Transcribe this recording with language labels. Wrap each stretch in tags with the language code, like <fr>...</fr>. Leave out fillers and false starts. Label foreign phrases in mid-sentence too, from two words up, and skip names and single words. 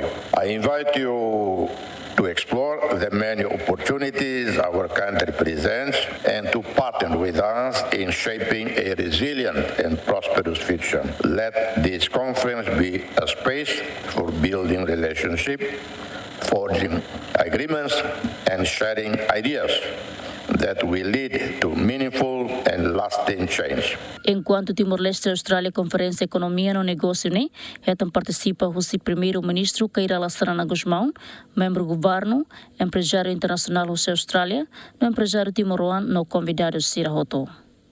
<en>I invite you to explore the many opportunities our country presents and to partner with us in shaping a resilient and prosperous future. Let this conference be a space for building relationships, forging agreements, and sharing ideas that will lead to meaningful and lasting change.</en> <tet>Enquanto Timor-Leste Austrália konferensia ekonomia no negócio</tet> <pt>participa o primeiro-ministro</pt> <tet>Keira Lassana Guzmão,</tet> <pt>membro do governo, empresário internacional</pt> <tet>Austrália, no</tet> <pt>empresário timoroano</pt> <tet>no convidado Sira Hoto.</tet>